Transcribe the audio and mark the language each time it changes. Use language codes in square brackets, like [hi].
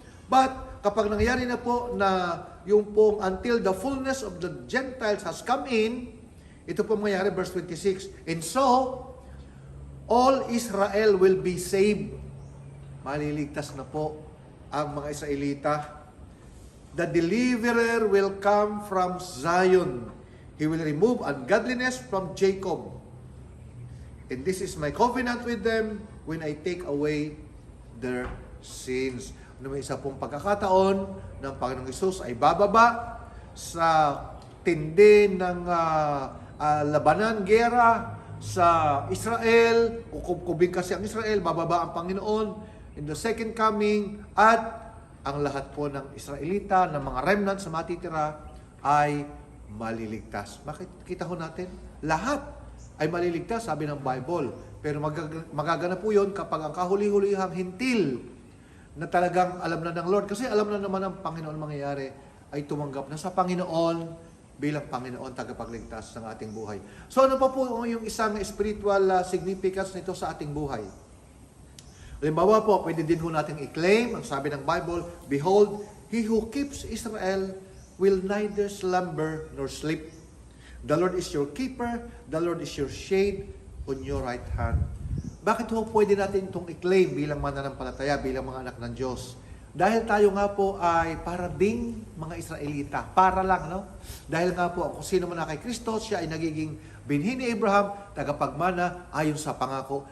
[en] But kapag nangyari na po na yung pong until the fullness of the Gentiles has come in, ito po mangyari, verse 26, and so, all Israel will be saved. [tl] Maliligtas na po ang mga Israelita. [en] The deliverer will come from Zion. He will remove ungodliness from Jacob. And this is my covenant with them when I take away their sins. [tl] May isa pong pagkakataon ng Panginoong Hesus ay bababa sa tindi ng labanan, gera sa Israel. Kukubing kasi ang Israel, bababa ang Panginoon in the second coming, at ang lahat po ng Israelita, ng mga remnants na matitira ay maliligtas. Makikita ho natin, lahat ay maliligtas, sabi ng Bible. Pero magaganap po yun kapag ang kahuli-hulihang hintil na talagang alam na ng Lord, kasi alam na naman ng Panginoon mangyayari, ay tumanggap na sa Panginoon bilang Panginoon tagapagligtas ng ating buhay. So ano pa po yung isang spiritual significance nito sa ating buhay? Halimbawa po, pwede din ho natin i-claim, ang sabi ng Bible, behold, he who keeps Israel will neither slumber nor sleep. [en] The Lord is your keeper, the Lord is your shade on your right hand. [tl] Bakit ho pwede natin itong i-claim bilang mananampalataya, bilang mga anak ng Diyos? Dahil tayo nga po ay para ding mga Israelita. Para lang, no? Dahil nga po, kung sino man na kay Kristo, siya ay nagiging binhi ni Abraham, tagapagmana ayon sa pangako.